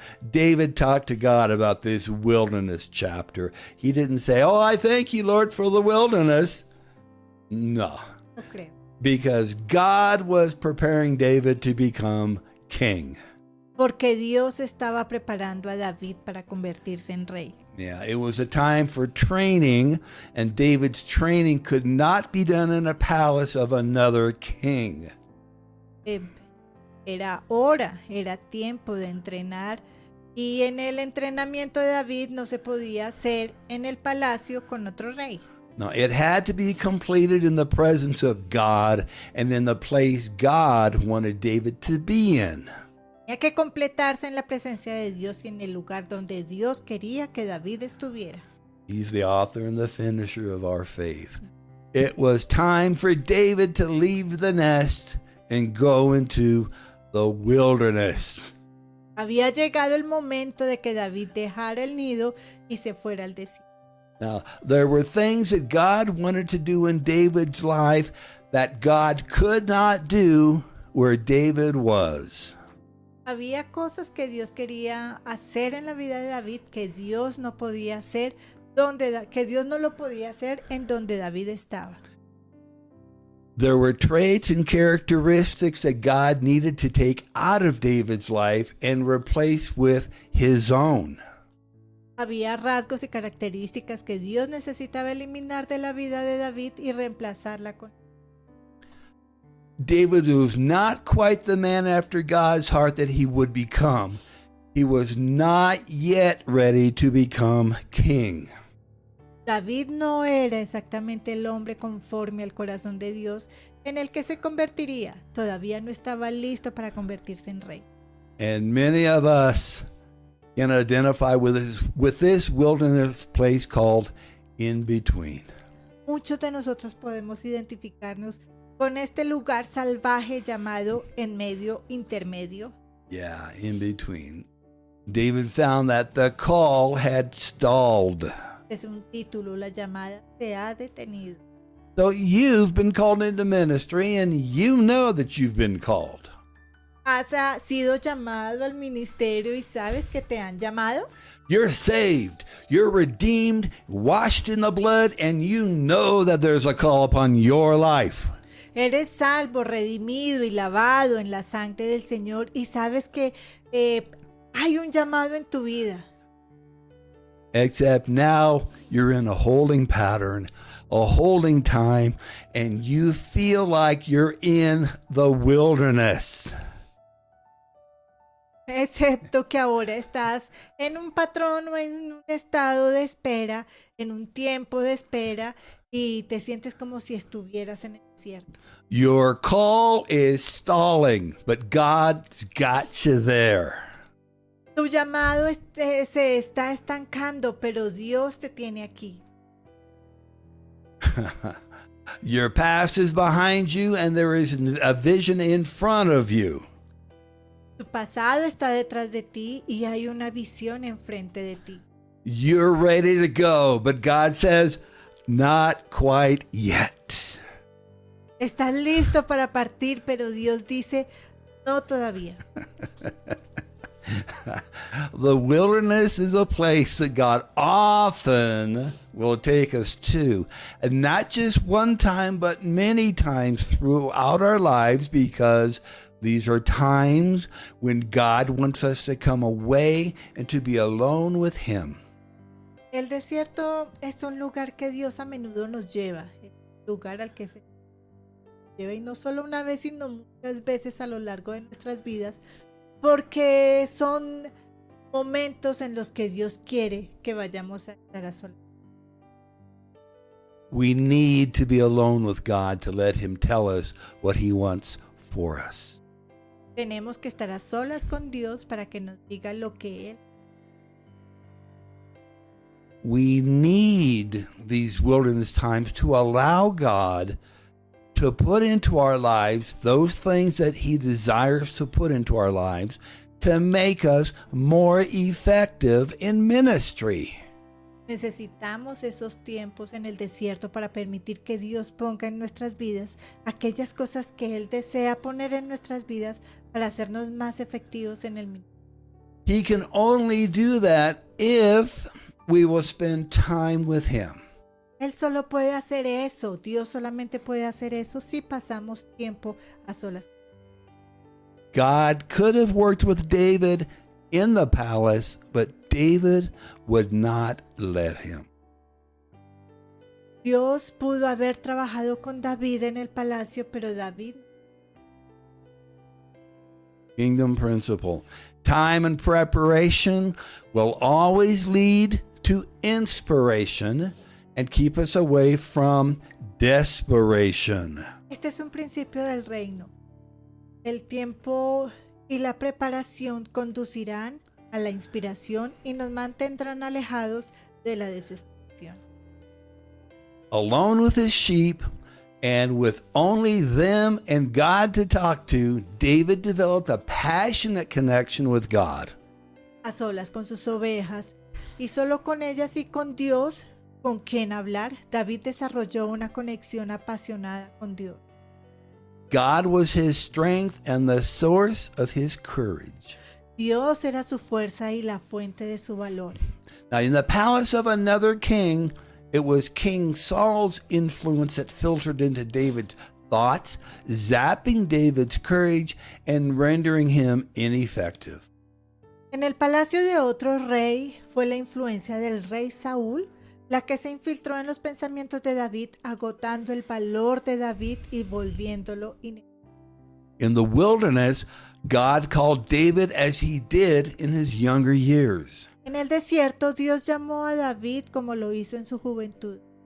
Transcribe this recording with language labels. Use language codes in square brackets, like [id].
[en] David talked to God about this wilderness chapter. He didn't say, "Oh, I thank you, Lord, for the wilderness." No, [es] No creo. [en] because God was preparing David to become king. [es] Porque Dios estaba preparando a David para convertirse en rey. [en] Yeah, it was a time for training, and David's training could not be done in a palace of another king. [es] Era hora, era tiempo de entrenar, y en el entrenamiento de David no se podía hacer en el palacio con otro rey. [en] No, it had to be completed in the presence of God and in the place God wanted David to be in. [es] Tenía que completarse en la presencia de Dios y en el lugar donde Dios quería que David estuviera. [en] He's the author and the finisher of our faith. It was time for David to leave the nest and go into the wilderness. [es] Había llegado el momento de que David dejara el nido y se fuera al desierto. [en] Now, there were things that God wanted to do in David's life that God could not do where David was. [es] Había cosas que Dios quería hacer en la vida de David que Dios no podía hacer que Dios no lo podía hacer en donde David estaba. [en] There were traits and characteristics that God needed to take out of David's life and replace with his own. [es] Había rasgos y características que Dios necesitaba eliminar de la vida de David y reemplazarla con. [en] David was not quite the man after God's heart that he would become. He was not yet ready to become king. [es] David no era exactamente el hombre conforme al corazón de Dios en el que se convertiría. Todavía no estaba listo para convertirse en rey. [en] And many of us can identify with this wilderness place called in between. [es] Muchos de nosotros podemos identificarnos con este lugar salvaje llamado en medio intermedio. [en] Yeah, in between. David found that the call had stalled. [es] Es un título, la llamada se ha detenido. [en] So you've been called into ministry and you know that you've been called. [es] ¿Has sido llamado al ministerio y sabes que te han llamado? [en] You're saved, you're redeemed, washed in the blood, and you know that there's a call upon your life. [es] Eres salvo, redimido y lavado en la sangre del Señor y sabes que hay un llamado en tu vida. [en] Except now you're in a holding pattern, a holding time, and you feel like you're in the wilderness. [es] Excepto que ahora estás en un patrón o en un estado de espera, en un tiempo de espera y te sientes como si estuvieras en el desierto. [en] Your call is stalling, but God's got you there. [es] Tu llamado se está estancando, pero Dios te tiene aquí. [en] Your past is behind you and there is a vision in front of you. [es] Tu pasado está detrás de ti y hay una visión enfrente de ti. [en] You're ready to go, but God says, not quite yet. [es] Estás listo para partir, pero Dios dice, no todavía. [en] The wilderness is a place that God often will take us to. And not just one time, but many times throughout our lives, because these are times when God wants us to come away and to be alone with Him. [es] El desierto es un lugar que Dios a menudo nos lleva. Es un lugar al que se lleva y no solo una vez, sino muchas veces a lo largo de nuestras vidas. Porque son momentos en los que Dios quiere que vayamos a estar a solas. [en] We need to be alone with God to let Him tell us what He wants for us. [es] Tenemos que estar a solas con Dios para que nos diga lo que Él. [en] We need these wilderness times to allow God to put into our lives those things that He desires to put into our lives to make us more effective in ministry. [es] Necesitamos esos tiempos en el desierto para permitir que Dios ponga en nuestras vidas aquellas cosas que Él desea poner en nuestras vidas para hacernos más efectivos en el ministerio. [en] He can only do that if we will spend time with Him. [es] Él solo puede hacer eso, Dios solamente puede hacer eso si pasamos tiempo a solas. [en] God could have worked with David in the palace, but David would not let him. [es] Dios pudo haber trabajado con David en el palacio, pero David. [en] Kingdom principle. Time and preparation will always lead to inspiration and keep us away from desperation. [es] Este es un principio del reino. El tiempo y la preparación conducirán a la inspiración y nos mantendrán alejados de la desesperación. [en] Alone with his sheep and with only them and God to talk to, David developed a passionate connection with God. [es] A solas con sus ovejas y solo con ellas y con Dios, con quien hablar, David desarrolló una conexión apasionada con Dios. [en] God was his strength and the source of his courage. [es] Dios era su fuerza y la fuente de su valor. [en] Now, in the palace of another king, it was King Saul's influence that filtered into David's thoughts, zapping David's courage and rendering him ineffective. [es] En el palacio de otro rey fue la influencia del rey Saúl la que se infiltró en los pensamientos de David, agotando el valor de David y volviéndolo inefectivo. [en] In the wilderness, God called David as he did in his younger years. [es] En el desierto, Dios llamó a David como lo hizo en su juventud.